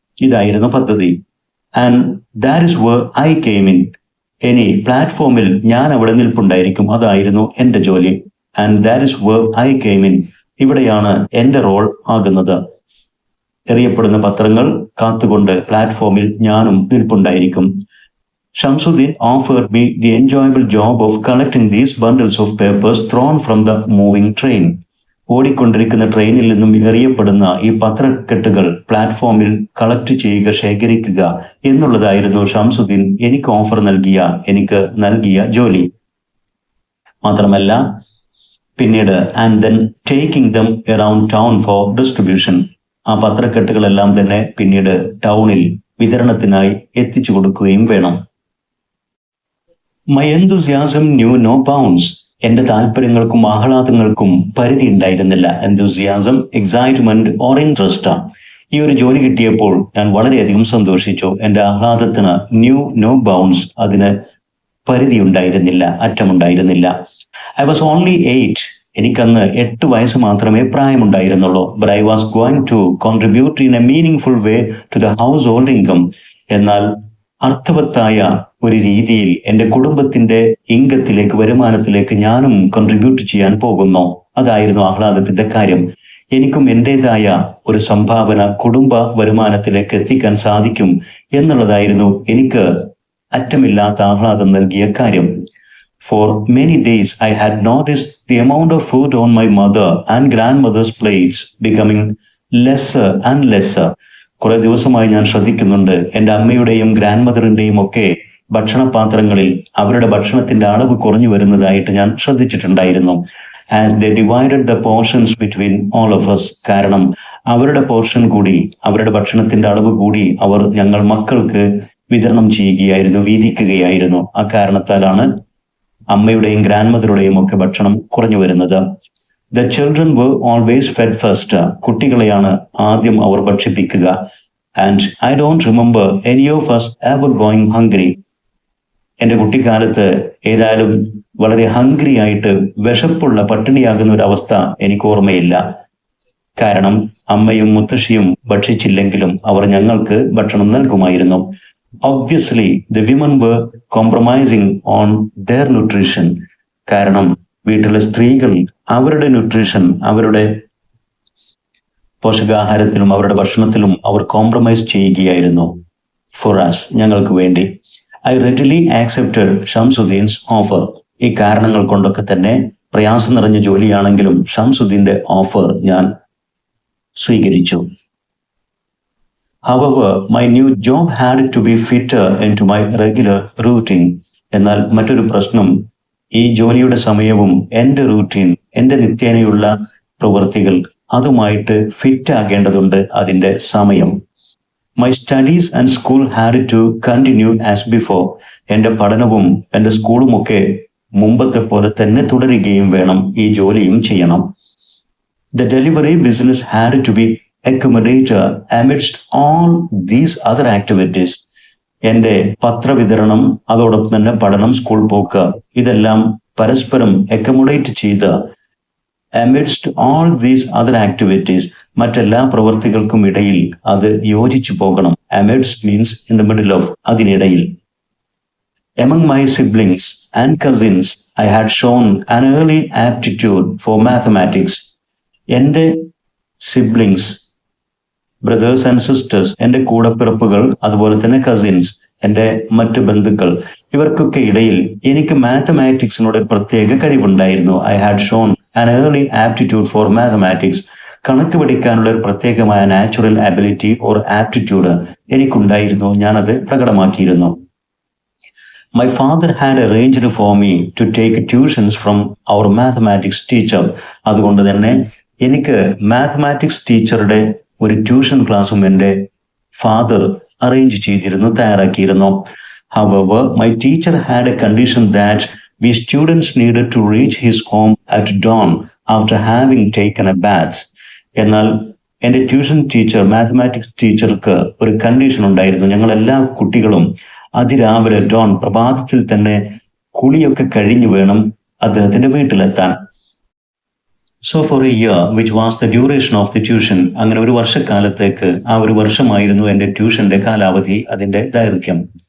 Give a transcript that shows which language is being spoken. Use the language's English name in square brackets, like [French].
[Malayalam] ഇതായിരുന്നു പദ്ധതി. [English] And that is where I came in. [Malayalam] ഇനി പ്ലാറ്റ്ഫോമിൽ ഞാൻ അവിടെ നിൽപ്പുണ്ടായിരിക്കും. അതായിരുന്നു എൻ്റെ ജോലി. [English] And that is where I came in. [Malayalam] ഇവിടെയാണ് എൻ്റെ റോൾ ആകുന്നത്. എറിയപ്പെടുന്ന പത്രങ്ങൾ കാത്തുകൊണ്ട് പ്ലാറ്റ്ഫോമിൽ ഞാനും നിൽപ്പുണ്ടായിരിക്കും. [English] Shamsuddin offered me the enjoyable job of collecting these bundles of papers thrown from the moving train. [Malayalam] ഓടിക്കൊണ്ടിരിക്കുന്ന ട്രെയിനിൽ നിന്നും എറിയപ്പെടുന്ന ഈ പത്രക്കെട്ടുകൾ പ്ലാറ്റ്ഫോമിൽ കളക്ട് ചെയ്യുക, ശേഖരിക്കുക എന്നുള്ളതായിരുന്നു ഷംസുദ്ദീൻ എനിക്ക് നൽകിയ ജോലി. മാത്രമല്ല പിന്നീട് [English] And then taking them around town for distribution. [Malayalam] ആ പത്രക്കെട്ടുകളെല്ലാം തന്നെ പിന്നീട് ടൗണിൽ വിതരണത്തിനായി എത്തിച്ചു കൊടുക്കുകയും വേണം. [English] My enthusiasm knew no bounds. [Malayalam] എൻ്റെ താല്പര്യങ്ങൾക്കും ആഹ്ലാദങ്ങൾക്കും പരിധി ഉണ്ടായിരുന്നില്ല. [English] enthusiasm, excitement or interest. [Malayalam] ഈ ഒരു ജോലി കിട്ടിയപ്പോൾ ഞാൻ വളരെയധികം സന്തോഷിച്ചു. എൻ്റെ ആഹ്ലാദത്തിന് [English] knew no bounds, [Malayalam] അതിന് പരിധി ഉണ്ടായിരുന്നില്ല, അറ്റമുണ്ടായിരുന്നില്ല. [English] I was only 8. [Malayalam] എനിക്കന്ന് 8 വയസ്സ് മാത്രമേ പ്രായമുണ്ടായിരുന്നുള്ളൂ. [English] But I was going to contribute in a meaningful way to the household income. [Malayalam] എന്നാൽ അർത്ഥവത്തായ ഒരു രീതിയിൽ എൻ്റെ കുടുംബത്തിന്റെ ഇംഗത്തിലേക്ക്, വരുമാനത്തിലേക്ക് ഞാനും കോൺട്രിബ്യൂട്ട് ചെയ്യാൻ പോകുന്നു. അതായിരുന്നു ആഹ്ലാദത്തിന്റെ കാര്യം. എനിക്കും എൻ്റെതായ ഒരു സംഭാവന കുടുംബ വരുമാനത്തിലേക്ക് എത്തിക്കാൻ സാധിക്കും എന്നുള്ളതായിരുന്നു എനിക്ക് അറ്റമില്ലാത്ത ആഹ്ലാദം നൽകിയ കാര്യം. [English] For many days I had noticed the amount of food on my mother and grandmother's plates becoming lesser and lesser. [Malayalam] കുറെ ദിവസമായി ഞാൻ ശ്രദ്ധിക്കുന്നുണ്ട്, എൻ്റെ അമ്മയുടെയും ഗ്രാൻഡ് മദറിൻ്റെയും ഒക്കെ ഭക്ഷണപാത്രങ്ങളിൽ അവരുടെ ഭക്ഷണത്തിന്റെ അളവ് കുറഞ്ഞു വരുന്നതായിട്ട് ഞാൻ ശ്രദ്ധിച്ചിട്ടുണ്ടായിരുന്നു. [English] As they divided the portions between all of us. [Malayalam] കാരണം അവരുടെ പോർഷൻ കൂടി, അവരുടെ ഭക്ഷണത്തിന്റെ അളവ് കൂടി അവർ ഞങ്ങൾ മക്കൾക്ക് വിതരണം ചെയ്യുകയായിരുന്നു, വീതിക്കുകയായിരുന്നു. ആ കാരണത്താലാണ് അമ്മയുടെയും ഗ്രാൻഡ് മദറുടെയും ഒക്കെ ഭക്ഷണം കുറഞ്ഞു വരുന്നത്. [English] The children were always fed first. [Malayalam] കുട്ടികളെയാണ് ആദ്യം അവർ ഭക്ഷിപ്പിക്കുക. [English] And I don't remember any of us ever going hungry. [Malayalam] എൻ്റെ കുട്ടിക്കാലത്ത് ഏതായാലും വളരെ ഹംഗ്രി ആയിട്ട്, വിശപ്പുള്ള പട്ടിണിയാകുന്ന ഒരു അവസ്ഥ എനിക്ക് ഓർമ്മയില്ല. കാരണം അമ്മയും മുത്തശ്ശിയും ഭക്ഷിച്ചില്ലെങ്കിലും അവർ ഞങ്ങൾക്ക് ഭക്ഷണം നൽകുമായിരുന്നു. [English] Obviously, the women were compromising on their nutrition. [Malayalam] കാരണം വീട്ടിലെ സ്ത്രീകൾ അവരുടെ ന്യൂട്രീഷൻ, അവരുടെ പോഷകാഹാരത്തിലും അവരുടെ ഭക്ഷണത്തിലും അവർ കോംപ്രമൈസ് ചെയ്യുകയായിരുന്നു. [English] for us, [Malayalam] ഞങ്ങൾക്ക് വേണ്ടി. [English] I readily accepted Shamsuddin's offer. [Malayalam] ഈ കാരണങ്ങൾ കൊണ്ടൊക്കെ തന്നെ പ്രയാസം നിറഞ്ഞ ജോലിയാണെങ്കിലും ഷംസുദ്ദീന്റെ ഓഫർ ഞാൻ സ്വീകരിച്ചു. [English] However, my new job had to be fitter into my regular routine. [Malayalam] എന്നാൽ മറ്റൊരു പ്രശ്നം, ഈ ജോലിയുടെ സമയവും എൻ്റെ റൂട്ടീൻ, എൻ്റെ നിത്യേനയുള്ള പ്രവൃത്തികൾ അതുമായിട്ട് ഫിറ്റ് ആകേണ്ടതുണ്ട്. അതിൻ്റെ സമയം. [English] My studies and school had to continue as before. [Malayalam] എൻ്റെ പഠനവും എൻ്റെ സ്കൂളും ഒക്കെ മുമ്പത്തെ പോലെ തന്നെ തുടരുകയും വേണം. ഈ ജോലിയും ചെയ്യണം. [English] The delivery business had to be accommodator amidst all these other activities. [Malayalam] എൻ്റെ പത്രവിതരണം, അതോടൊപ്പം തന്നെ പഠനം, സ്കൂൾ പോക്ക്, ഇതെല്ലാം പരസ്പരം അക്കോമഡേറ്റ് ചെയ്ത് [English] amidst all these other activities, [Malayalam] മറ്റെല്ലാ പ്രവർത്തികൾക്കും ഇടയിൽ അത് യോജിച്ചു പോകണം. [English] amidst means in the middle of, [Malayalam] അതിനിടയിൽ. [English] Among my siblings and cousins, I had shown an early aptitude for mathematics. [Malayalam] എൻ്റെ സിബ്ലിങ്സ്, ബ്രദേഴ്സ് ആൻഡ് സിസ്റ്റേഴ്സ്, എൻ്റെ കൂടപ്പിറപ്പുകൾ, അതുപോലെ തന്നെ കസിൻസ്, എൻ്റെ മറ്റ് ബന്ധുക്കൾ, ഇവർക്കൊക്കെ ഇടയിൽ എനിക്ക് മാത്തമാറ്റിക്സിനോട് ഒരു പ്രത്യേക കഴിവുണ്ടായിരുന്നു. [English] I had shown an early aptitude for mathematics. [Malayalam] കണക്ക് പഠിക്കാനുള്ള ഒരു പ്രത്യേകമായ നാച്ചുറൽ അബിലിറ്റി ഓർ ആപ്റ്റിറ്റ്യൂഡ് എനിക്കുണ്ടായിരുന്നു. ഞാനത് പ്രകടമാക്കിയിരുന്നു. [English] My father had arranged for me to take tuitions from our mathematics teacher. [Malayalam] അതുകൊണ്ട് തന്നെ എനിക്ക് മാത്തമാറ്റിക്സ് ടീച്ചറുടെ ഒരു ട്യൂഷൻ ക്ലാസ്സും എൻ്റെ ഫാദർ അറേഞ്ച് ചെയ്തിരുന്നു, തയ്യാറാക്കിയിരുന്നു. [English] However, my teacher had a condition that we students needed to reach his home at dawn after having taken a bath. [Malayalam] എന്നാൽ എൻ്റെ ട്യൂഷൻ ടീച്ചർ, മാത്തമാറ്റിക്സ് ടീച്ചർക്ക് ഒരു കണ്ടീഷൻ ഉണ്ടായിരുന്നു. ഞങ്ങൾ എല്ലാ കുട്ടികളും അതിരാവിലെ ഡോൺ, പ്രഭാതത്തിൽ തന്നെ കുളിയൊക്കെ കഴിഞ്ഞു വേണം അദ്ദേഹത്തിന്റെ വീട്ടിലെത്താൻ. [English] so for a year which was the duration of the tuition, [Malayalam] അങ്ങനെ ഒരു വർഷക്കാലത്തേക്ക്, ആ ഒരു വർഷമായിരുന്നു എൻ്റെ ട്യൂഷന്റെ കാലാവധി, അതിന്റെ ദൈർഘ്യം.